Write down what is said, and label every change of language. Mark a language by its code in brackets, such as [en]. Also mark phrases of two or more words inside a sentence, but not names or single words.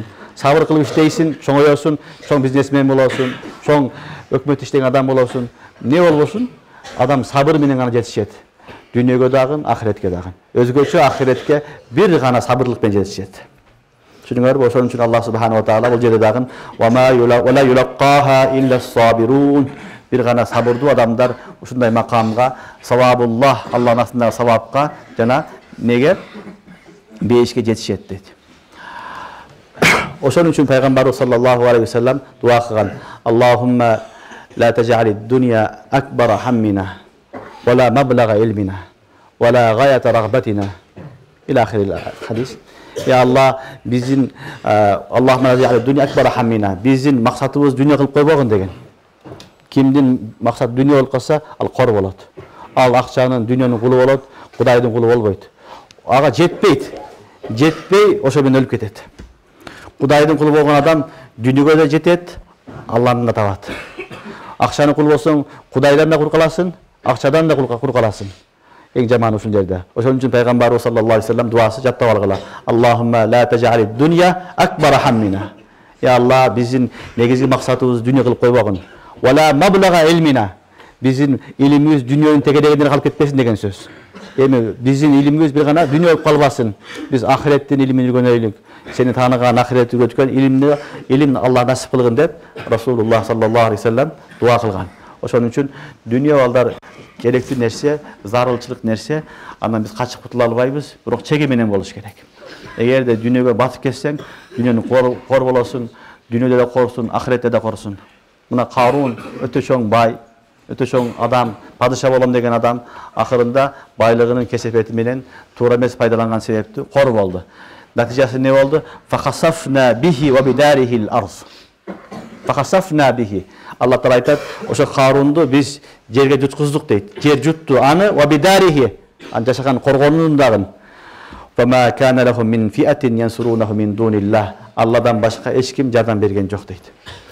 [ky] Сабыр кылып иштейсиң, чоңоёсуң, чоң бизнесмен болосуң, чоң өкмөт иштеген адам болосуң. Не болбосун? Адам сабыр менен гана жетишет. Дүйнөгө дагы, ахиретке дагы. Өзгөчө ахиретке бир гана сабырлык менен жетишет. Түшүнүңөрбү? Ошон үчүн [ar] الله سبحانه وتعالى [ky] бул жерде дагы [ar] ولا يلقاها إلا صابرون. [ky] Бир гана сабырдуу адамдар ушундай макамга, савабуллах, Аллахтын астындагы савапка жана неге бейишке жетишет дейт. Ошон үчүн пайгамбарыбыз [ar] صلى الله عليه وسلم [ky] дуа кылган: [ar] اللهم لا تجعل الدنيا أكبر همنا ولا مبلغ علمنا ولا غاية رغبتنا. إلى آخر الحديث. يا الله, биздин اللهم لا تجعل الدنيا أكبر همنا. [ky] Биздин максатыбыз дүйнө кылып койбогун деген. Кимдин максат дүйнө болуп калса, ал кор болот. Ал акчанын, дүйнөнүн кулу болот, Кудайдын кулу болбойт. Ага жетпейт. Жетпей, ошо менен өлүп кетет. Кудайдын кулу болгон адам дүйнөгө да жетет, Аллахтан да табат. Акчанын кулу болсоң, Кудайдан да кур каласың, акчадан да кур каласың. Эң жаманы ушул жерде. Ошон үчүн пайгамбарыбыз [ar] صلى الله عليه وسلم [ky] дуасы жаттап алгыла. [ar] اللهم لا تجعل الدنيا أكبر همنا. يا الله, [ky] биздин негизги максатыбыз дүйнө кылып койбогун. [ar] ولا مبلغ علمنا. [ky] Биздин илимибиз дүйнөнүн тегерегине калып кетпесин деген сөз. Эми биздин илимибиз бир гана дүйнө болуп калбасын. Биз ахиреттин илимин үйрөнөйлүк. Сени тааныган, ахиретти үйрөткөн илим Аллах насип кылгын деп [ar] رسول الله صلى الله عليه وسلم [ky] дуа кылган. Ошон үчүн дүйнө балдар керектүү нерсе, зарылчылык нерсе, андан биз качып кутула албайбыз, бирок чеги менен болуш керек. Эгерде дүйнөгө батып кетсең, дүйнөнү кор болосуң, дүйнөдө да корсуң, ахиретте да корсуң. Мына Карун өтө чоң бай, өтө чоң адам, падыша болом деген адам акырында байлыгынын кесепети менен туура эмес пайдаланган себептүү кор болду. Натыйжасы не болду? [ar] فخسفنا به وبداره الأرض. فخسفنا به. [ky] Аллах Таала айтат, ошо Карунду биз жерге жуткуздук дейт. Жер жутту аны [ar] وبداره. [ky] Ан жашаган коргонунун дагы. [ar] فما كان لهم من فئة ينصرونه من دون الله. [ky] Алладан башка эч ким жардам берген жок дейт.